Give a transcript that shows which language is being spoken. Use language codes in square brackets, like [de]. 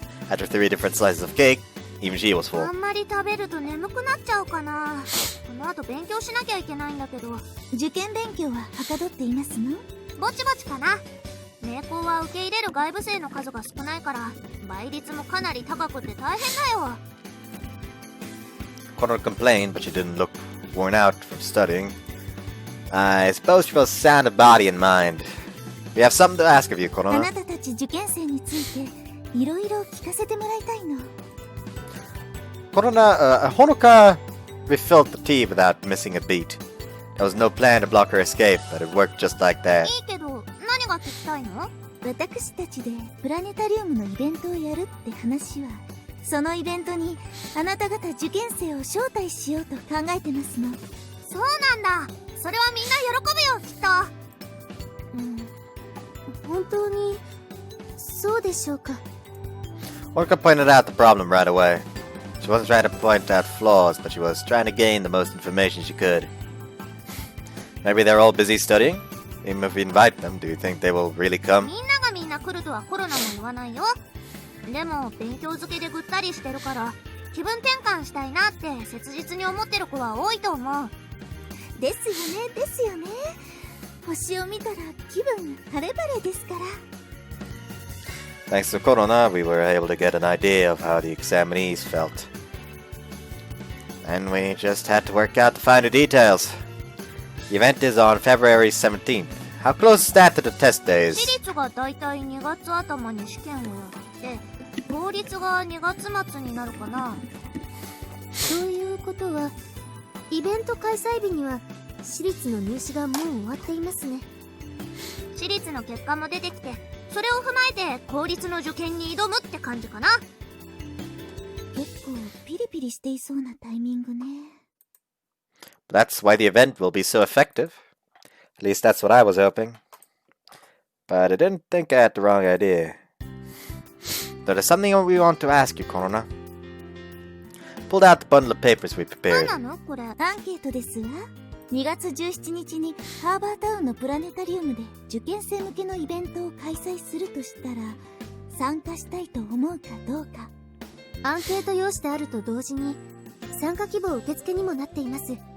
[en] After 3 different slices of cake, even she was [ja] あ [en] full. [ja] んまり食べると眠くなっちゃうかな。この後勉強しなきゃいけないんだけど。受験勉強ははかどっていますの？ぼちぼちかな。名校は受け入れる外部生の数が少ないから倍率もかなり高くて大変だよ。 [en] Konoha complained, but she didn't look worn out from studying. I suppose she was sound of body and mind. We have something to ask of you, [ja] あ [en] Konoha. [ja] なたたち受験生についていろいろ聞かせてもらいたいの。 [en] Honoka refilled the tea without missing a beat. There was no plan to block her escape, but it worked just like that. [ja] いいけど何が聞きたいの？私たちでプラネタリウムのイベントをやるって話は、そのイベントにあなた方受験生を招待しようと考えてますの。そうなんだ。それはみんな喜ぶよきっと。本当にそうでしょうか。 [en] Honoka pointed out the problem right away. She wasn't trying to point out flaws, but she was trying to gain the most information she could. Maybe they're all busy studying? Even if we invite them, do you think they will really come? [ja] みんながみんな来るとはコロナも言わないよ。でも勉強漬けでぐったりしてるから気分転換したいなって切実に思ってる子は多いと思う。ですよね、ですよね。星を見たら気分晴れ晴れですから。 [en] Thanks to Corona, we were able to get an idea of how the examinees felt. And we just had to work out the finer details. The event is on February 17th. How close is that to the test days? [ja] 私立がだいたい2月頭に試験をやって公立が2月末になるかな。そういうことはイベント開催日には私立の入試がもう終わっていますね。私立の結果も出てきてそれを踏まえて公立の受験に挑むって感じかな。結構ピリピリしていそうなタイミングね。 [en] That's why the event will be so effective. At least that's what I was hoping. But I didn't think I had the wrong idea. There's something we want to ask you, Corona. Pulled out the bundle of papers we [ja] 何 [en] prepared. [ja] なのこれ。アンケートですわ。 2月17日にハーバータウンのプラネタリウムで受験生向けのイベントを開催するとしたら参加したいと思うかどうか。アンケート用紙であると同時に参加希望受付にもなっています。